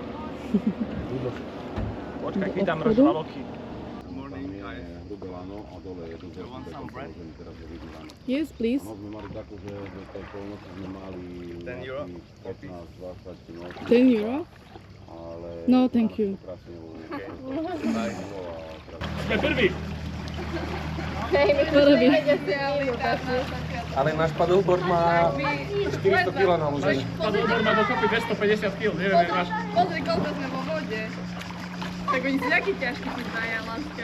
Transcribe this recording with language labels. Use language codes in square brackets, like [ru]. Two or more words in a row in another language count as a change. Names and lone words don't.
[sk] Počkaj, chytám rožvalovky. [en] Yes, please. 10 euro? 10 euro? No, thank you. [sk] Sme prví. To robí. Ale náš paddleboard má 400 kg naložené. Paddleboard má dokopy 250 kg, neviem, jak máš. Pozri, koľko sme vo vode. Tak oni sú takí ťažkí, tí dvaja, láska.